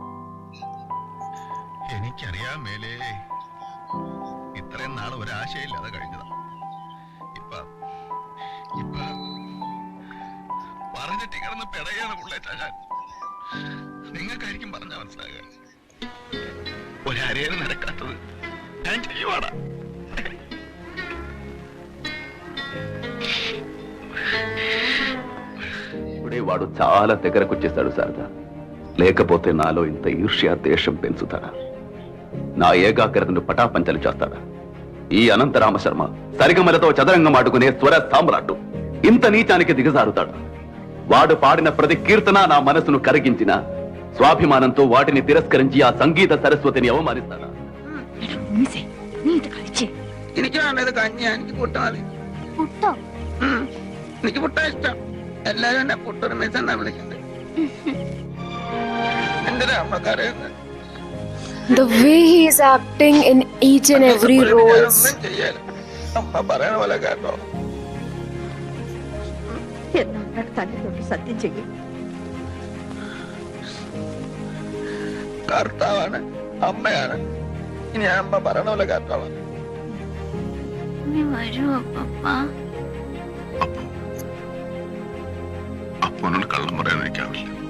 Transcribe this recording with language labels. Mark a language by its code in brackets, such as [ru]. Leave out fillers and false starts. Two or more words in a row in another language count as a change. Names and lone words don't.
[ml] എനിക്കറിയാൻ മേലേ, ഇത്രയും നാൾ ഒരാശയില്ലാതെ കഴിഞ്ഞതാ. ഇപ്പൊ പറഞ്ഞിട്ട് കിടന്ന് പെടയാണ് പുള്ളേച്ചാ. ഞാൻ നിങ്ങൾക്കായിരിക്കും പറഞ്ഞാൽ മനസ്സിലാകുക. ഒരരേന് നടക്കാത്തത് ഞാൻ ചെയ്യുവാടാ. [te] ఇప్పుడు వాడు చాలా దగ్గరకు వచ్చేస్తాడు సరదా. లేకపోతే నాలో ఇంత ఈర్ష్య దేశం పెంచుతాడా? నా ఏకాగ్రతను పటాపంచలు చేస్తాడా? ఈ అనంతరామ శర్మ సరిగమలతో చదరంగం ఆడుకునే స్వర సామ్రాట్టు ఇంత నీచానికి దిగజారుతాడు. వాడు పాడిన ప్రతి కీర్తన నా మనసును కరిగించిన స్వాభిమానంతో వాటిని తిరస్కరించి ఆ సంగీత సరస్వతిని అవమానిస్తాడా? [ml] എനിക്ക് വേണ്ടത് കഞ്ഞി, എനിക്ക് പുട്ട മതി. എനിക്ക് പുട്ട ഇഷ്ടം. എല്ലാരും എന്നെ പുട്ടൊരു മിസ് എന്നാ വിളിക്കുന്നത്. എന്തിനാ അമ്മക്കറിയുന്നത്? [en] The way he is acting in each and every role. [ml] ഒന്നും ചെയ്യാല. അമ്മ പറയണ പോലെ കേട്ടോ. എന്നാ തന്നെ തൊട്ട് സത്യം ചെയ്യും. കർത്താവാണ്, അമ്മയാണ്. ഇനി അമ്മ പറയണ പോലെ കേട്ടോളാം. അപ്പനോട് കള്ളം പറയാൻ എനിക്കാവില്ല.